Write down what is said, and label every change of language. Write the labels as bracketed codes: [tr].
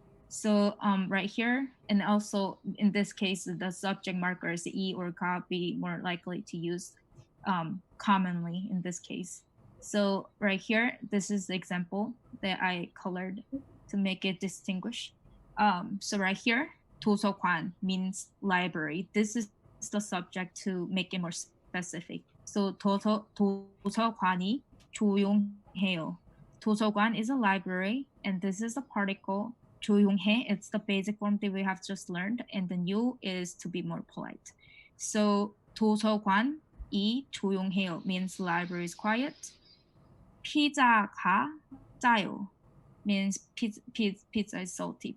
[en] So right here, and also in this case, the subject marker is e or ga, be more likely to use commonly in this case. So right here, this is the example that I colored to make it distinguish. So right here, 도서관 means library. This is the subject to make it more specific. [ko] So 도서관이 조용해요. [en] 도서관 is a library, and this is a particle. 조용해, it's the basic form that we have just learned, and the new is to be more polite. So [ko] 도서관이 조용해요 [en] means library is quiet. [ko] 피자가 짜요 [en] means pizza is salty.